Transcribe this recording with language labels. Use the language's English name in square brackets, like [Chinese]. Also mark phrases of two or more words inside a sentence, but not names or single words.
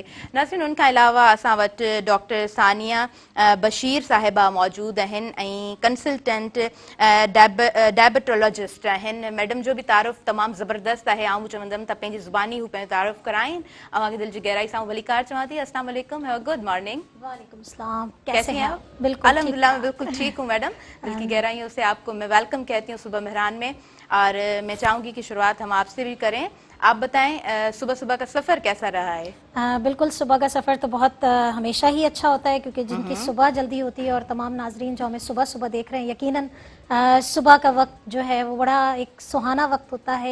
[Sindhi] न सिर्फ़ु उन खां अलावा असां वटि डॉक्टर सानिया बशीर साहिबा मौजूदु आहिनि ऐं [English] consultant diabetologist [Sindhi] आहिनि। मैडम जो बि तारुफ़ तमामु ज़बरदस्त आहे। आउं चवंदमि त पंहिंजी ज़ुबानी हू पंहिंजो तारुफ़ कराइनि। अव्हांखे दिलि जी गहराई सां भली कार चवां थी। [Arabic] السلام عليكم, [English] have a good morning. [Arabic] وعليكم السلام, [Urdu] کیسے ہیں آپ? बिल्कुल الحمدللہ میں بالکل ٹھیک ہوں میڈم۔ دل کی گہرائیوں سے آپ کو میں ویلکم کہتی ہوں صبح مہران میں، اور میں چاہوں گی کہ شروعات ہم آپ سے بھی کریں. آپ بتائیں صبح صبح کا سفر کیسا رہا ہے? بالکل، صبح کا سفر تو بہت ہمیشہ ہی اچھا ہوتا ہے، کیونکہ جن کی صبح جلدی ہوتی ہے اور تمام ناظرین جو ہمیں صبح صبح دیکھ رہے ہیں، یقیناً صبح کا وقت جو ہے وہ بڑا ایک سہانا وقت ہوتا ہے.